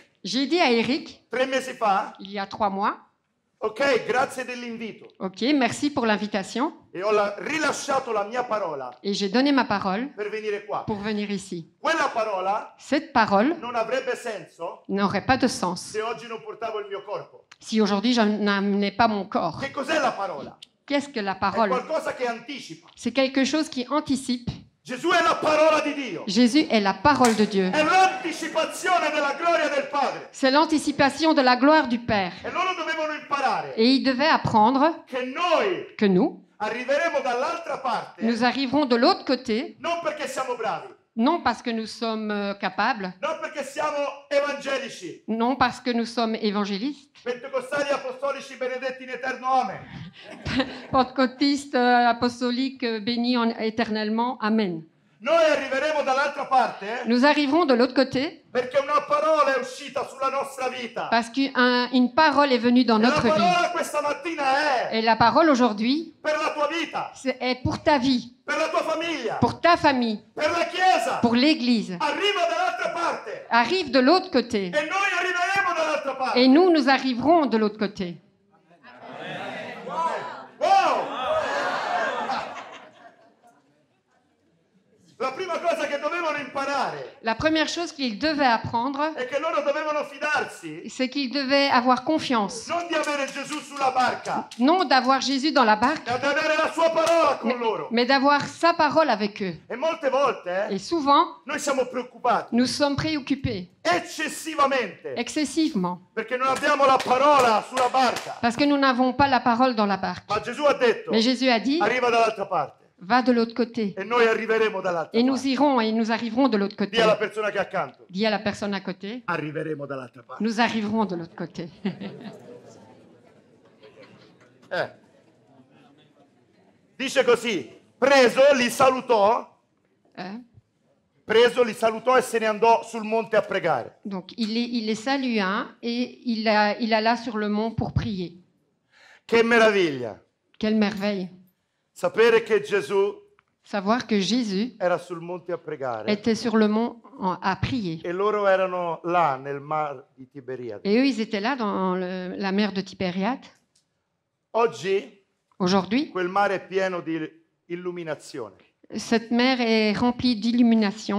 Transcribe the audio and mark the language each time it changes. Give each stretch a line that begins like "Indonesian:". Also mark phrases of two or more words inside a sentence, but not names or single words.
French: J'ai dit à Eric,
Italian: 3 mesi fa,
French: il y a 3 mois,
Italian: ok, grazie dell'invito.
French: ok, merci pour l'invitation,
Italian: E ho rilasciato la mia parola
French: et j'ai donné ma parole
Italian: per venire qua.
French: pour venir ici.
Italian: Quella parola
French: Cette parole
Italian: non avrebbe senso
French: n'aurait pas de sens
Italian: se oggi non portavo il mio corpo.
French: si aujourd'hui je n'amenais pas mon corps.
Italian: Che cos'è la parola?
French: Qu'est-ce que la
Italian: È
French: parole?
Italian: qualcosa che anticipa.
French: C'est quelque chose qui anticipe.
Italian: Gesù è la parola di Dio.
French: Jésus est la parole de Dieu.
Italian: È l'anticipazione della gloria del Padre.
French: C'est l'anticipation de la gloire du Père.
Italian: E loro dovevano imparare
French: Et il devait apprendre
Italian: che noi
French: que nous,
Italian: arriveremo dall'altra parte
French: nous arriverons de l'autre côté,
Italian: non perché siamo bravi,
French: non parce que nous sommes capables,
Italian: non perché siamo evangelici,
French: non parce que nous sommes évangélistes,
Italian: pentecostali apostolici benedetti in eterno amen.
French: pentecôtistes, apostoliques, bénis éternellement. Amen.
Italian: Noi arriveremo dall'altra parte
French: Nous arriverons de l'autre côté
Italian: perché una parola è uscita sulla nostra vita.
French: parce qu'une parole est venue dans
Italian: E la
French: notre vie.
Italian: parola questa mattina è
French: Et la parole aujourd'hui
Italian: per la tua vita,
French: est pour ta vie,
Italian: per la tua famiglia,
French: pour ta famille,
Italian: per la Chiesa.
French: pour l'Église.
Italian: Arriva dall'altra parte
French: Arrive de l'autre côté.
Italian: e noi arriveremo dall'altra parte.
French: Et nous arriverons de l'autre côté. Wow!
Italian: La prima cosa che dovevano imparare
French: La première chose qu'ils devaient apprendre,
Italian: è che loro dovevano fidarsi
French: c'est qu'ils devaient avoir confiance.
Italian: non di avere Gesù sulla barca,
French: Non d'avoir Jésus dans la barque,
Italian: ma di avere la sua parola con loro.
French: mais d'avoir sa parole avec eux.
Italian: E molte volte
French: Et souvent,
Italian: noi siamo preoccupati
French: nous sommes préoccupés
Italian: eccessivamente
French: excessivement
Italian: perché non abbiamo la parola sulla barca.
French: parce que nous n'avons pas la parole dans la barque.
Italian: Ma Gesù ha detto,
French: Mais Jésus a dit,
Italian: arriva dall'altra parte
French: va de l'autre côté.
Italian: e noi arriveremo dall'altra
French: Et nous
Italian: parte.
French: irons et nous arriverons de l'autre côté.
Italian: Dì alla persona che è accanto,
French: Dis à la personne à côté,
Italian: arriveremo dall'altra parte.
French: nous arriverons de l'autre côté.
Italian: Dice così, preso li salutò e se ne andò sul monte a pregare.
French: Donc il les salua et il alla sur le mont pour prier.
Italian: Che meraviglia!
French: Quelle merveille.
Italian: Sapere che Gesù
French: Savoir que Jésus
Italian: era sul monte a pregare
French: était sur le mont à prier.
Italian: e loro erano là nel mar di Tiberiade.
French: Et eux, ils étaient là dans la mer de Tibériade.
Italian: Oggi
French: Aujourd'hui,
Italian: quel mare è pieno di illuminazione.
French: cette mer est remplie d'illumination.